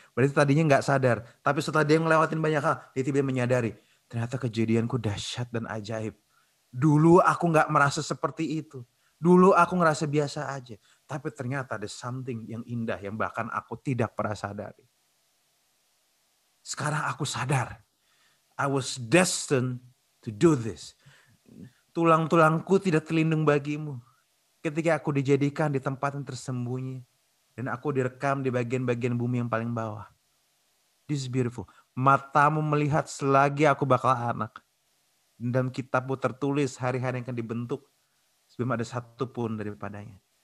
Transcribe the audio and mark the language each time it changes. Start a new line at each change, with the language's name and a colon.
Indonesian: Berarti tadinya nggak sadar. Tapi setelah dia ngelewatin banyak hal, dia tiba-tiba menyadari. Ternyata kejadianku dahsyat dan ajaib. Dulu aku nggak merasa seperti itu. Dulu aku ngerasa biasa aja. Tapi ternyata ada something yang indah yang bahkan aku tidak pernah sadari. Sekarang aku sadar.
English: I was destined to do this.
Indonesian: Tulang-tulangku tidak terlindung bagimu. Ketika aku dijadikan di tempat yang tersembunyi. Dan aku direkam di bagian-bagian bumi yang paling bawah.
English: This is beautiful.
Indonesian: Matamu melihat selagi aku bakal anak. Dan kitabmu tertulis hari-hari yang akan dibentuk. Sebelum ada satu pun daripadanya.